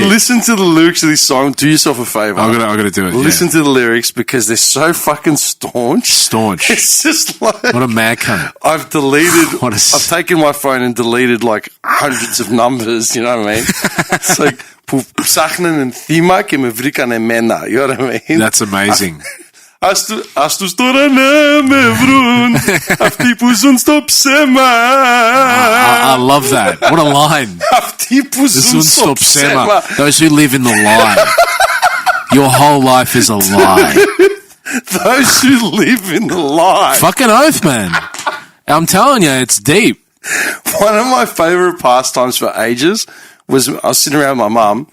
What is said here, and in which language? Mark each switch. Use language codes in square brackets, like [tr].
[en] you listen to the lyrics of this song, do yourself a favor. I gotta do it. Listen to the lyrics because they're so fucking staunch. Staunch. It's just like What a mad cunt. I've deleted. What a I've taken my phone and deleted like hundreds of numbers. You know what I mean? It's like [el] που ψάχνουν εν θύμα και με βρήκαν εμένα. [en] You know what I mean? That's amazing. [el] Ας τους τώρα να με βρουν αυτοί που ζουν στο ψέμα. [en] I love that. What a line. [el] Αυτοί που ζουν στο ψέμα. [en] Those who live in the lie. Your whole life is a lie. Those who live in the lie. Fucking oath, man. I'm telling you, it's deep. One of my favorite pastimes for ages was I was sitting around with my mum